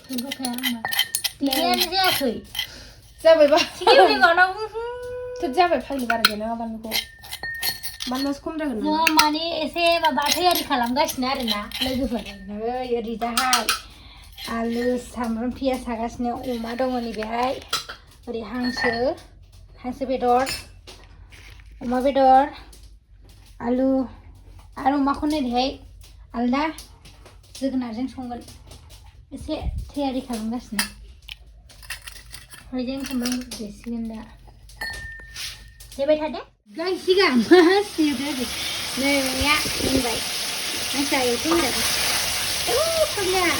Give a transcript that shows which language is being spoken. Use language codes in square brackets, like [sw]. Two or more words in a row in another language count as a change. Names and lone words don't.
[id] Enggak kayak apa? Dia aja sih. [brx] जाबाय बा [id] Ini mana? [brx] थ' जाबाय फाग्लि बारा देना बानलुखौ बानलुआसो खम जागोन ना माने एसे माबा थैयारि खालामगासिनो आरोना लोगोफोर ओरैजाहाय आलु सामब्राम पियाज हागासिनो अमा दङ नै बेहाय ओरै हांसो बेदर अमा बेदर आलु आरो अमाखौनो ओरैहाय आलदा जोगोनारजों संगोन एसे थैयारि खालामगासिनो हाइजें सामब्राम देसिगोन दा देबाय थादो गांसिगां मा सिगां नै अमाया मोनबाय मानसिया एवथो होनदों फाग्ला